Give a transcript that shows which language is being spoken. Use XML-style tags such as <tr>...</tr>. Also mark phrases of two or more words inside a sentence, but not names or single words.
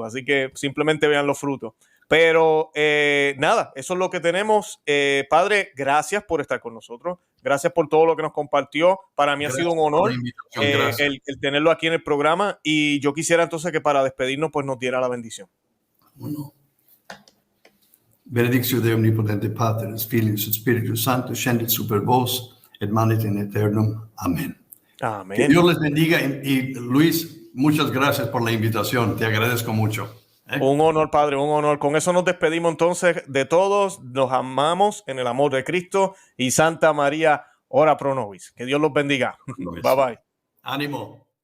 <es>Así que simplemente vean los frutos. Pero nada, eso es lo que tenemos. Padre, gracias por estar con nosotros. Gracias por todo lo que nos compartió. Para mí ha sido un honor el tenerlo aquí en el programa. Y yo quisiera entonces que para despedirnos pues nos diera la bendición. Bueno.</es> <la>Benedictio Dei Omnipotente Pater, Filius et Spiritus Sancto, scendit super vos, et manet in aeternum. Amén. Amén.</la> <es>Que Dios les bendiga. Y Luis, muchas gracias por la invitación. Te agradezco mucho. Un honor, Padre, un honor. Con eso nos despedimos entonces de todos. Nos amamos en el amor de Cristo y Santa María,</es> <la>ora pro nobis.</la> <es>Que Dios los bendiga.</es> <en>Bye bye.</en> <es>Ánimo.</es>